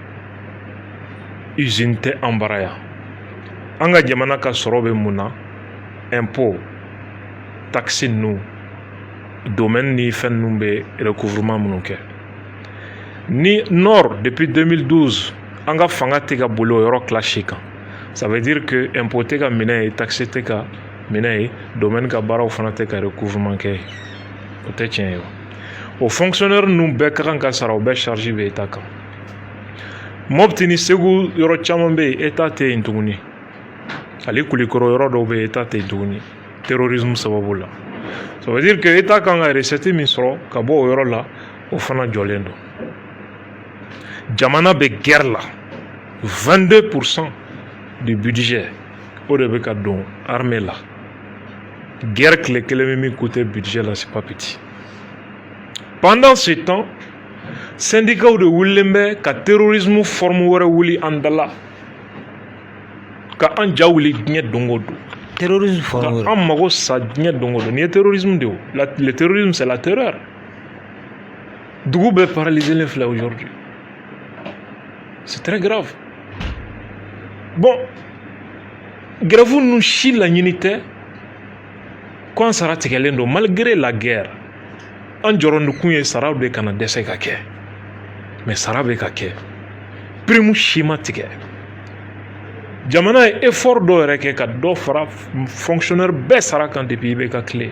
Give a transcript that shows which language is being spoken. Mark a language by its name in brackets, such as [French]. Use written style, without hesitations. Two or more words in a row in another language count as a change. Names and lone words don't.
[Bambara] Usine tɛ an bara yan. An ka jamana ka sɔrɔ bɛ mun na? [French] Impôt, taxe [Bambara] ninnu, domaine ni fɛn ninnu bɛ recouvrement minnu kɛ. Ni Nord depuis 2012 an ka fanga tɛ ka boli o yɔrɔ classé kan. [French] Ça veut dire que [Bambara] impôt tɛ ka minɛ ye, taxe tɛ ka minɛ ye, domaine ka baaraw fana tɛ ka recouvrement kɛ. O tɛ tiɲɛ ye. O fonctionnaire ninnu bɛɛ ka kan ka sara o bɛɛ charge bɛ État kan. Mopti ni Segu yɔrɔ caman bɛ yen État tɛ yen tuguni. Hali Kulikɔrɔ yɔrɔ dɔw bɛ yen État tɛ yen tuguni. Terrorisme sababu la. [French] Ça veut dire que [Bambara] État kan ka recette min sɔrɔ ka bɔ o yɔrɔ la o fana jɔlen don. Jamana bɛ guerre la 22% [French] du budget [Bambara] o de bɛ ka don armée la. Guerre tile kelen bɛ min coûter budget la [French] c'est pas petit. Pendant ce temps [Bambara] syndicat de wulilen ka [French] terrorisme forme [Bambara] wɛrɛ wuli an dala ka an ja wuli diɲɛ don o don. [French] Terrorisme forme [Bambara] an mago sa diɲɛ don o don. Nin ye terrorisme de o. [French] Le terrorisme c'est la terreur. [Bambara] Dugu bɛɛ paralysé filɛ aujourd'hui. [French] C'est très grave. Bon, [Bambara] grève ninnu si laɲini tɛ ko an sara tigɛlen don [French] malgré la guerre. [Bambara] An jɔrɔndikun ye sara de kana dɛsɛ ka kɛ. Mais sara bɛ ka kɛ. Prime si ma tigɛ. Jamana ye effort dɔ yɛrɛ kɛ ka dɔ fara fonctionnaire bɛɛ sara kan depuis IBK tile.